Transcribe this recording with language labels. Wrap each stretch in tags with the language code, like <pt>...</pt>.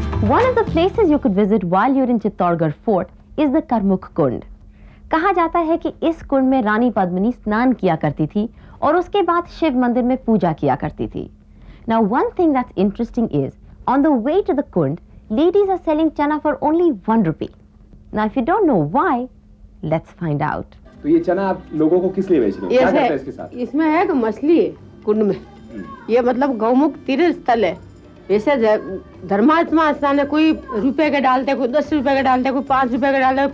<en>One of the places you could visit while you're in Chittorgarh Fort is the Karmukh Kund.</en> <hi>कहा जाता है कि इस कुंड में रानी पद्मिनी स्नान किया करती थी और उसके बाद शिव मंदिर में पूजा किया करती थी.</hi> <en>Now one thing that's interesting is on the way to the kund, ladies are selling chana for only 1 rupee. Now if you don't know why, let's find out.</en> <hi>तो ये चना आप लोगों को किस लिए बेच रहे हो? क्या करते हैं इसके साथ? इसमें है कि मछली है कुंड में. ये मतलब गौमुख तीर्थ स्थल है. वैसे धर्मात्मा स्थान है. कोई रुपए के डालते, कोई 10 रुपए के डालते, कोई 5 रुपए के डालते.</hi>